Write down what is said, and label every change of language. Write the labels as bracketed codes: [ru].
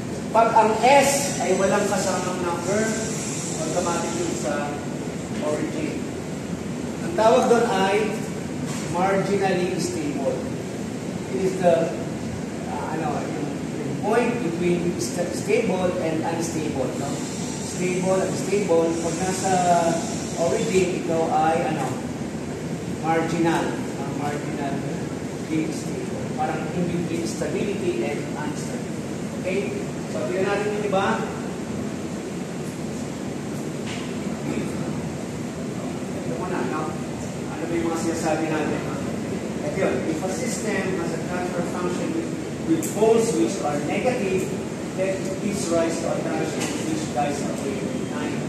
[tl] Pag ang S ay walang kasamang number, automatic yun sa origin. Ang tawag doon ay marginally stable. [en] It is the yung point between stable and unstable. [tl] No? [en] Stable and stable. [tl] Pag nasa origin, ito ay marginal. [en] Marginally stable. Parang in between stability and unstability. [tl] Okay? So, tignan natin yun, diba? Ito muna, no? Ano ba yung mga sinasabi natin? Ito yun. [en] If a system has a transfer function with poles which are negative, then it gives rise to a transient which dies away with time.